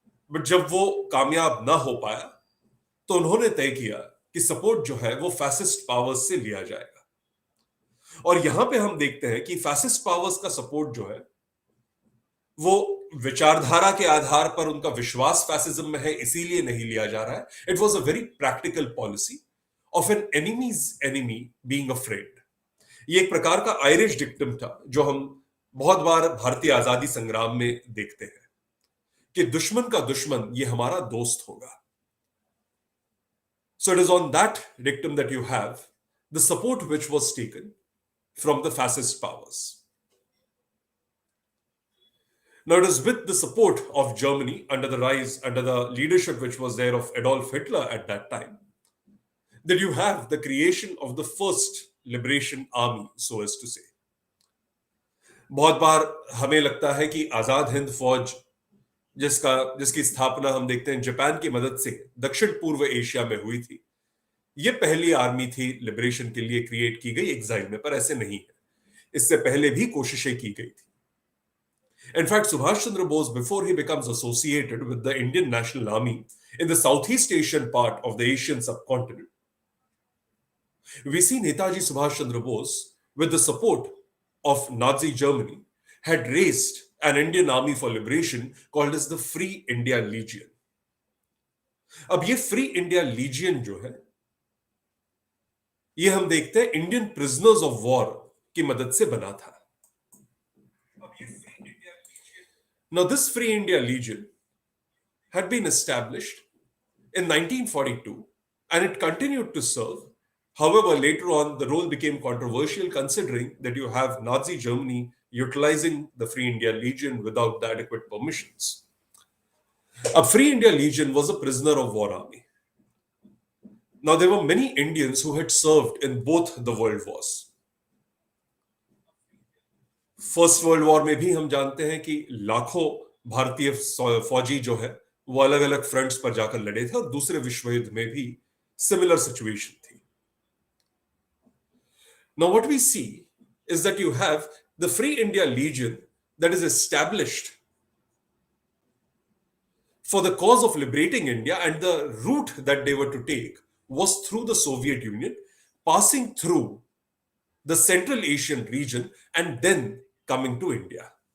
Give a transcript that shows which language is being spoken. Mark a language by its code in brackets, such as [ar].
[hi] But जब वो कामयाब ना हो पाया, तो उन्होंने तय किया कि सपोर्ट जो है वो फैसिस्ट पावर्स से लिया जाएगा. और यहां पे हम देखते हैं कि फैसिस्ट पावर्स का सपोर्ट जो है वो विचारधारा के आधार पर उनका विश्वास फैसिज्म में है इसीलिए नहीं लिया जा रहा है. [en] It was a very practical policy of an enemy's enemy being afraid. [hi] ये एक प्रकार का आयरिश डिक्टम था जो हम बहुत बार भारतीय आजादी संग्राम में देखते हैं कि दुश्मन का दुश्मन ये हमारा दोस्त होगा. [en] So it is on that dictum that you have the support which was taken from the fascist powers. Now it is with the support of Germany under the leadership which was there of Adolf Hitler at that time, that you have the creation of the first liberation army, so as to say. [hi] बहुत बार हमें लगता है कि आजाद हिंद फौज जिसकी स्थापना हम देखते हैं जापान की मदद से दक्षिण पूर्व एशिया में हुई थी, ये पहली आर्मी थी लिबरेशन के लिए क्रिएट की गई एग्जाइल में, पर ऐसे नहीं है. इससे पहले भी कोशिशें की गई थी. [en] In fact, Subhash Chandra Bose, before he becomes associated with the Indian National Army in the Southeast Asian part of the Asian subcontinent, we see Netaji Subhash Chandra Bose, with the support of Nazi Germany, had raised an Indian army for liberation called as the Free India Legion. [hi] अब ये free India lesion जो है, ये हम देखते हैं Indian prisoners of war की मदद से बना था. [en] Now, this Free India Legion had been established in 1942 and it continued to serve. However, later on, the role became controversial considering that you have Nazi Germany utilizing the Free India Legion without the adequate permissions. A Free India Legion was a prisoner of war army. Now, there were many Indians who had served in both the world wars. [hi] First world war में भी हम जानते हैं कि लाखों भारतीय फौजी जो है वो अलग अलग फ्रंट्स पर जाकर लड़े थे और दूसरे विश्व युद्ध में भी [en] similar situation [hi] थी. [en] Now what we see is that you have the Free India Legion that is established for the cause of liberating India, and the route that they were to take was through the Soviet Union, passing through the Central Asian region and then coming to India.